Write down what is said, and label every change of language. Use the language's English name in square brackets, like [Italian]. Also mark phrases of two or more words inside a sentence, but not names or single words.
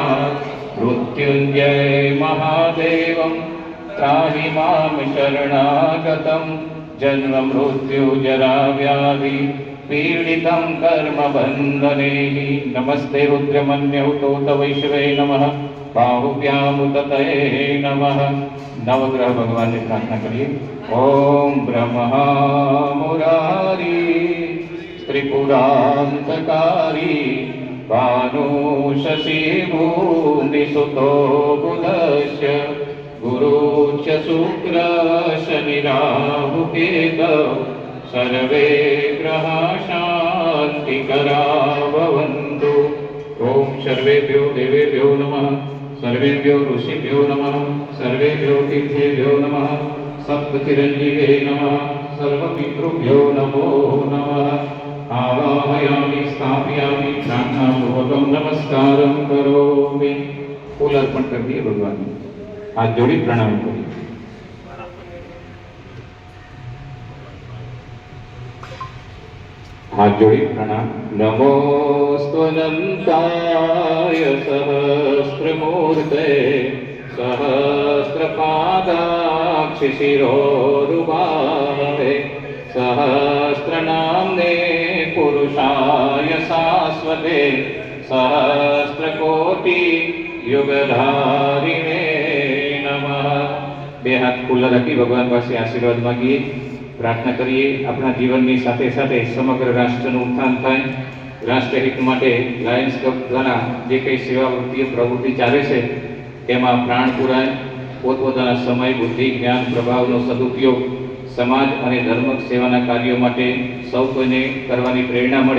[Sanskrit] मृत्युञ्जय महादेवं त्राहि मां शरणागतं जन्म मृत्यु जरा व्याधि पीडितं कर्मबन्धने नमस्ते रुद्रमन्यहुतोत वैश्वे नमः बाहुभ्यामुदतये नमः। [Hindi] नवग्रह भगवान से प्रार्थना करिए। [Sanskrit] ओम ब्रह्मा मुरारी त्रिपुरांतकारी भानु शशि भूमिसुतो बुधस्य गुरुच शुक्र शनि राहु केतौ सर्वे ग्रहा शान्तिकरा भवन्तु। ओम सर्वेभ्यो देवेभ्यो नमः, सर्वेभ्यो ऋषिभ्यो नमः, सर्वेभ्यो तीर्थेभ्यो नमः, सप्तचिरंजीवे नमः, सर्वपितृभ्यो नमो नमः। आवाहयामि स्थापयामि प्रार्थनापूर्वकं नमस्कारं करोमि। [Hindi] फूल अर्पण कर दिए भगवान, हाथ जोड़ी प्रणाम करिए। हाथ जोड़ी प्रणाम। [Sanskrit] नमोऽस्त्वनन्ताय सहस्रमूर्ते सहस्रपादाक्षिशिरोरुबाहे सहस्रनाम्ने पुरुषाय शाश्वते सहस्रकोटि युगधारिणे नमः। [Gujarati] બે હાથ ખુલા રખી ભગવાન પાસે આશીર્વાદ માંગીએ, પ્રાર્થના કરીએ। અપના જીવનની સાથે સાથે સમગ્ર राष्ट्रનું ઉત્થાન થાય, રાષ્ટ્રહિત માટે લાયન્સ ક્લબ દ્વારા જે કંઈ સેવાવૃત્તિઓ પ્રવૃત્તિ ચાલે છે તેમાં પ્રાણ પુરાય, પોતપોતાના સમય બુદ્ધિ જ્ઞાન પ્રભાવનો સદુપયોગ સમાજ અને ધર્મ સેવાના કાર્યો માટે સૌ કોઈને કરવાની પ્રેરણા મળે।